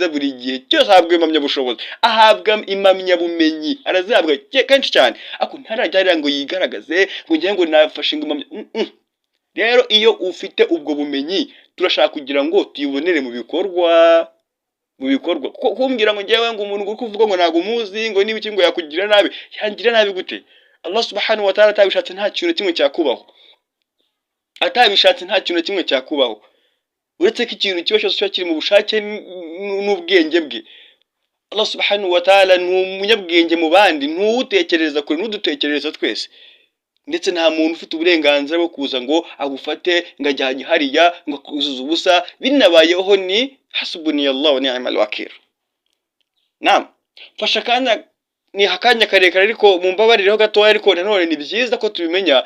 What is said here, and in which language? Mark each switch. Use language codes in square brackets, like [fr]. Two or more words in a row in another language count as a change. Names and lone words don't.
[rw] Buri gihe cyose ahabwa impamya bushobozi, ahabwa impamya bumenyi, arazihabwa kenshi cyane, ako ntarajya hariya ngo yigaragaze ngo ngiye ngo nafashe impamya. Rero iyo ufite ubwo bumenyi, turashaka kugira ngo tuyibonere mu bikorwa. Kumbwira ngo ngewe ngo umuntu uri kuvuga ngo ntago muzi ngo n'ibiki ngo yakugira nabi, yangira nabi gute? [ar] الله سبحانه وتعالى [rw] atabishatse nta kintu kimwe cyakubaho, uretse ko ikintu kiba cyose kiba kiri mu bushake n'ubwenge bwe. [ar] الله سبحانه وتعالى [rw] ni umunyabwenge mu bandi, ntuwutekereza kure, n'udutekereza twese, ndetse nta muntu ufite uburenganzira bwo kuza ngo agufate ngo ajyanye hariya ngo akuzuza ubusa. Binabayeho ni [ar] حسبنا الله ونعم الوكيل. [rw] Naam, fasha kana ni hakanya karekare, ariko mumbabaririho gatoya, ariko nanone ni byiza ko tubimenya.